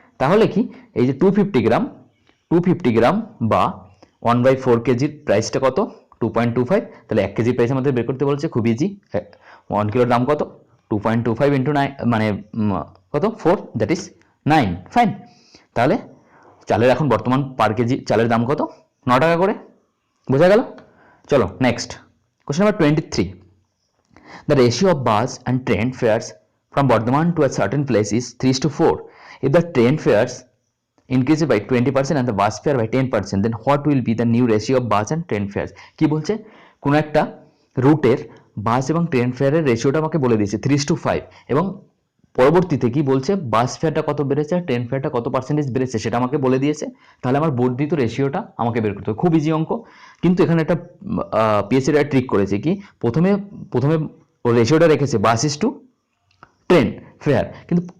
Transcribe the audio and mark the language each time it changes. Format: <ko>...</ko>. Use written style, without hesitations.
<bn>তাহলে কি এই যে 250 গ্রাম বা 1/4 কেজির প্রাইসটা কত? 2.25। তাহলে 1 কেজির প্রাইস আমাদের বের করতে বলছে, খুব ইজি। 1 কিলোর দাম কত? 2.25 ইন্টু 9, মানে কত? 4, দ্যাট ইজ 9, ফাইন। তাহলে চালের এখন বর্তমান পার কেজি চালের দাম কত? 9 টাকা করে, বোঝা গেল? চলো</bn> <en>Next question number 23, the ratio of bus and train fares from Bardhaman to a certain place is 3:4. If the train fares increase by 20% and the bus fare by 10%, then what will be the new ratio of bus and train fares?</en> <bn>কি বলছে? কোনো একটা রুটের বাস এবং train ফেয়ারের রেশিওটা আমাকে বলে দিয়েছে 3:5, এবং পরবর্তীতে কি বলছে? বাস ফেয়ারটা কত বেড়েছে আর ট্রেন ফেয়ারটা কত পার্সেন্টেজ বেড়েছে সেটা আমাকে বলে দিয়েছে। তাহলে আমার বর্ধিত রেশিওটা আমাকে বের করতে হবে। খুব ইজি অঙ্ক, কিন্তু এখানে একটা পিএসসির ট্রিক করেছে কি, প্রথমে ও রেশিওটা রেখেছে বাস ইস টু ট্রেন ফেয়ার, কিন্তু</bn>